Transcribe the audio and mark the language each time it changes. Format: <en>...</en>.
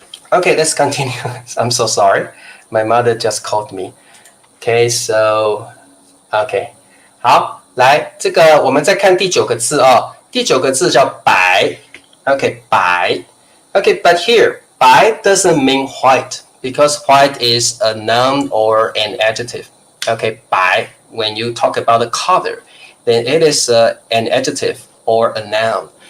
<en>Okay, let's continue. I'm so sorry. My mother just called me. Okay, so OK，</en> <zh>好，来这个我们再看第9个字哦。第9个字叫白。OK， 白。</zh> <en>OK, but here 白 doesn't mean white because white is a noun or an adjective. OK， 白 when you talk about the color, then it is an adjective or a noun.</en>